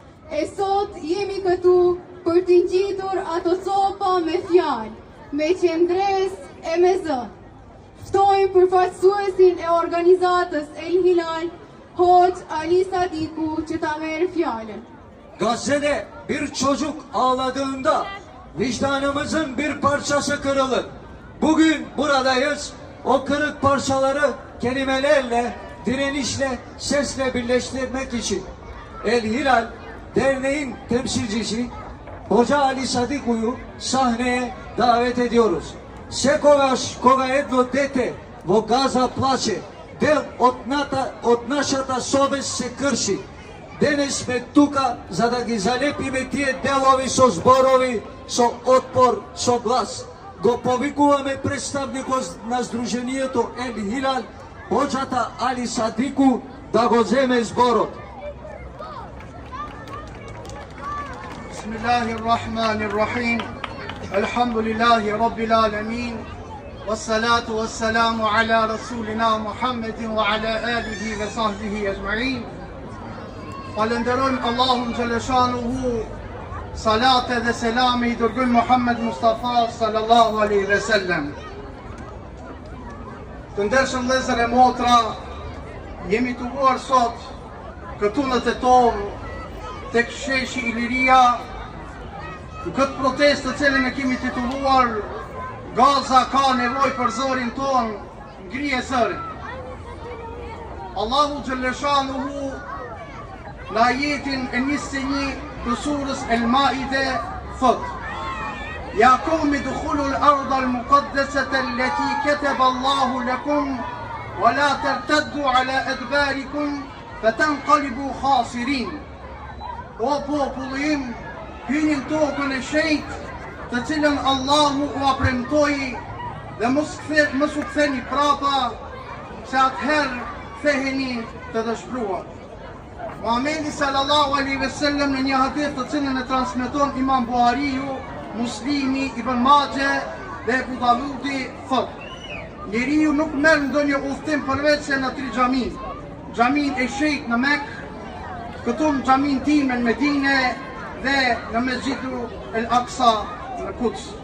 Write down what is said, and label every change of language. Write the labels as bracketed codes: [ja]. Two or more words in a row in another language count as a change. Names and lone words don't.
[sq] E sot jemi këtu për t'i ngjitur ato copa me fjalë, me qendres e me zë. Ftojmë përfaqësuesin e organizatës El Hilal, Hoxh Ali Sadiku, që ta merr fjalën. [tr] Gazze'de bir çocuk ağladığında vicdanımızın bir parçası kırılır. Bugün buradayız. O kırık parçaları kelimelerle, direnişle, sesle birleştirmek için El Hilal Derneğin temsilcisi Hoca Ali Sadiku'yu sahneye davet ediyoruz. [mk] Секогаш кога едно дете во Газа плаче, дел од нашата совест се крши. Денес сме тука за да ги залепиме тие делови со зборови, со отпор, со глас. Го повикуваме представникот на Сдруженијето El Hilal, Хоџата Али Садику, да го земе зборот. [ar] بسم الله الرحمن الرحيم. الحمد لله رب العالمين. والصلاة والسلام على رسولنا محمد وعلى آله وصحبه أجمعين. [sq] Falenderojmë Allahun Gjeleshanuhu, salate dhe selami I dërgull Muhammed Mustafa [ar] صلى الله عليه وسلم. [sq] Të ndershëm vëllezër e motra, jemi të vuar sot këtu në Tetov, tek sheshi Iliria, në këtë protestë të cilën e kemi titulluar Gaza ka nevojë për zërin ton, ngrije zërin. Allahu Gjeleshanuhu në ajetin e 21 të surës El Maide thot: [ar] يا قوم ادخلوا الأرض المقدسة التي كتب الله لكم ولا ترتدوا على أدباركم فتنقلبوا خاسرين. [sq] O popullim, hynin tokën e shenjtë, të cilën Allahu u apremtoi, dhe mos u ktheni prapa, se atëherë ktheheni të dëshpëruar. Muhamedi [ar] صلى الله عليه وسلم [sq] në një hadith të cilën e transmeton Imam Buhariu, Muslimi, Ibn Majah dhe Abu Davudi thot: njeriu nuk merr ndonjë udhtim përveç se në 3 xhami. Xhamin e Shejt në Mekë, këtu në xhamin time në Medinë dhe në Mesgjidu El Aqsa në Kuds.